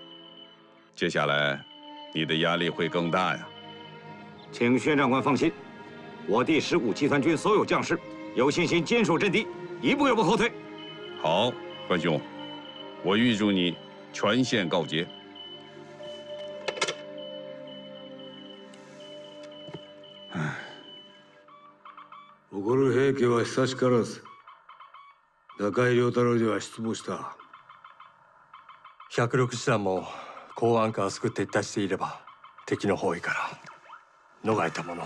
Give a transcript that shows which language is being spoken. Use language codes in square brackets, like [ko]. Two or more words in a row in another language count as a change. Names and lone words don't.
[zh] 接下来，你的压力会更大呀。请薛长官放心，我第15集团军所有将士有信心坚守阵地，一步也不后退。好，关兄，我预祝你全线告捷。 [ja] 怒る平家は久しからず。中井良太郎には失望した。 106師団も公安からすぐ撤退していれば敵の包囲から逃れたものを。